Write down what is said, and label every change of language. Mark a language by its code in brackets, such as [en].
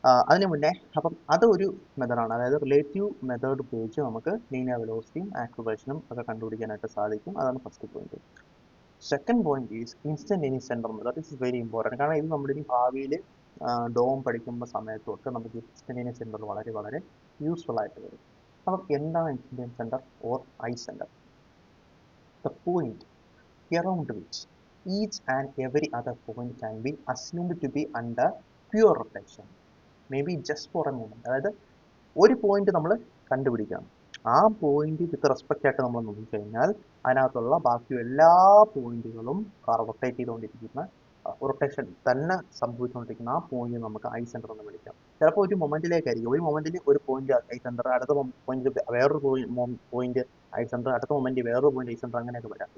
[ml] അതിന് മുന്നേ അപ്പം അത് ഒരു മെത്തേഡാണ്. അതായത് റിലേറ്റീവ് മെത്തേഡ് ഉപയോഗിച്ച് നമുക്ക് ലീനിയർ വെലോസിറ്റിയും ആക്സലറേഷനും ഒക്കെ കണ്ടുപിടിക്കാനായിട്ട് സാധിക്കും. അതാണ് first point. [en] Second point is instantaneous centre method. This is very important. [ml] കാരണം ഇത് നമ്മുടെ ഈ ഭാവിയിൽ ഡോം പഠിക്കുമ്പോൾ സമയത്തൊക്കെ നമുക്ക് ഇൻസ്റ്റന്റേനിയസ് സെന്റർ വളരെ വളരെ യൂസ്ഫുൾ ആയിട്ട് വരും. അപ്പം എന്താണ് instantaneous centre or I centre? [en] The point around which each and every other point can be assumed to be under pure rotation, maybe just for a moment. [ml] അതായത് ഒരു പോയിന്റ് നമ്മൾ കണ്ടുപിടിക്കണം. ആ പോയിന്റ് വിത്ത് റെസ്പെക്റ്റ് ആയിട്ട് നമ്മൾ നോക്കിക്കഴിഞ്ഞാൽ അതിനകത്തുള്ള ബാക്കി എല്ലാ പോയിന്റുകളും റൊട്ടേറ്റ് ചെയ്തുകൊണ്ടിരിക്കുന്ന, റൊട്ടേഷൻ തന്നെ സംഭവിച്ചുകൊണ്ടിരിക്കുന്ന ആ പോയിന്റ് നമുക്ക് ഐ സെന്റർ എന്ന് വിളിക്കാം. ചിലപ്പോൾ ഒരു മൊമെന്റിലേക്കായിരിക്കും, ഒരു മൊമെന്റിൽ ഒരു പോയിന്റ് ഐ സെന്റർ, അടുത്ത പോയിന്റ് വേറൊരു പോയിന്റ് ഐ സെന്റർ, അടുത്ത മൊമെന്റ് വേറൊരു പോയിന്റ് ഐ സെന്റർ, അങ്ങനെയൊക്കെ വരാം.